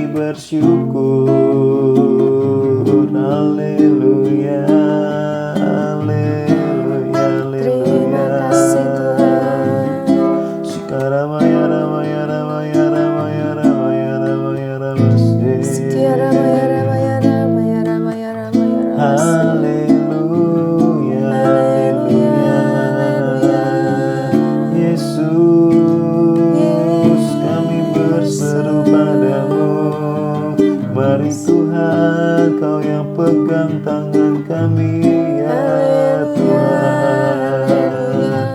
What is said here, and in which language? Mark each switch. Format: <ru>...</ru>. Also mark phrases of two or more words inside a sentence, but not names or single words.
<id>bersyukur. Haleluya, haleluya, Terima kasih Tuhan. Sekiara maya ramaya ramaya ramaya ramaya ramaya ramase. Sekiara maya ramaya ramaya ramaya ramaya ramase. Haleluya, Haleluya, haleluya. Yesus, kami berseru padamu. Mari Tuhan, Kau yang pegang tangan kami, ya Tuhan.</id>